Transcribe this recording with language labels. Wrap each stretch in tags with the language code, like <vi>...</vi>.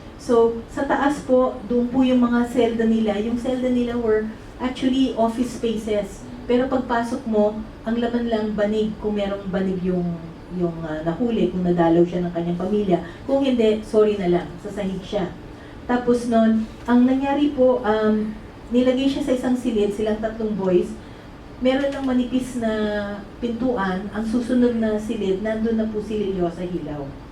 <tl>So, sa taas po, doon po yung mga selda nila. Yung selda nila</tl> <en>were actually office spaces.</en> <tl>Pero pagpasok mo, ang laman lang banig, kung merong banig yung nahuli, kung nadalaw siya ng kanyang pamilya. Kung hindi, sorry na lang, sasahig siya. Tapos nun, ang nangyari po, nilagay siya sa isang silid, silang 3 boys. Meron ng manipis na pintuan, ang susunod na silid, nandun na po si Lilio sa hilaw.</tl>